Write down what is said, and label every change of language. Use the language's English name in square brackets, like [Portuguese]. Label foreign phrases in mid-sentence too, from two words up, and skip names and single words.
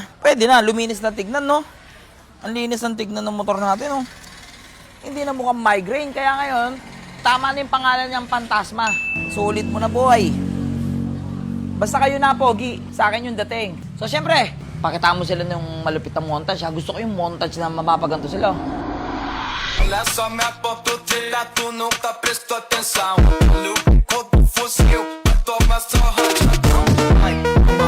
[Filipino] Pwede na, luminis na tignan, no? Ang linis ng tignan ng motor natin, no? Hindi na mukhang migraine. Kaya ngayon, tama na yung pangalan niyang Pantasma. Sulit mo na, boy. Basta kayo na, pogi. Sa akin yung dating. So, syempre, pakita mo sila ng malupit na montage. Gusto ko yung montage na mapapaganto sila. [Portuguese] Olha só minha porta, tu nunca prestou atenção. Quando fosse eu, toma só rojão.